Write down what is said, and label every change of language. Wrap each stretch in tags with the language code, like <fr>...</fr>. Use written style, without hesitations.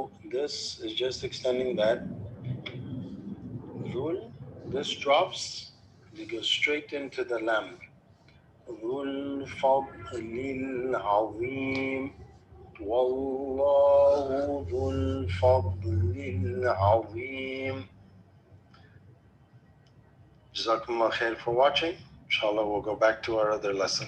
<en>This is just extending that. Dhul. This drops. We go straight into the lam.</en> <ar>ذو الفضل العظيم والله ذو الفضل العظيم.</ar> <en>Jazakumullah khair for watching. Inshallah, we'll go back to our other lesson.</en>